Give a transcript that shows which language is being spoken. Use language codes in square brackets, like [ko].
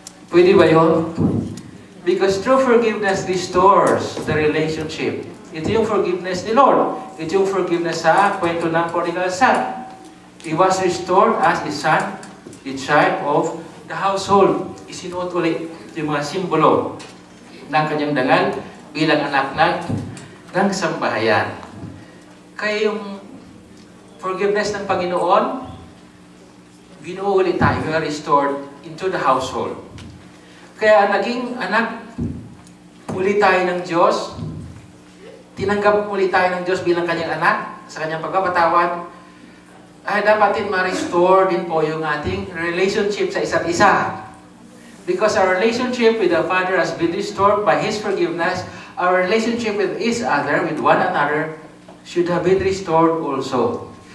[tl] Pwede ba yun? [en] Because true forgiveness restores the relationship. [tl] Ito yung forgiveness ni Lord. Ito yung forgiveness sa kwento ng prodigal son. [en] He was restored as a son, the child of the household. [tl] Isinuot ulit yung mga simbolo ng kanyang dangal bilang anak ng sambahayan. Kaya yung forgiveness ng Panginoon, binuo ulit tayo, [en] we are restored into the household. [tl] Kaya naging anak muli tayo ng Diyos, tinanggap muli tayo ng Diyos bilang kanyang anak sa kanyang pagpapatawad, ay dapat din ma-restore din po yung ating relationship sa isa't isa. [en] Because our relationship with the Father has been restored by His forgiveness, our relationship with each other, with one another, should have been restored also.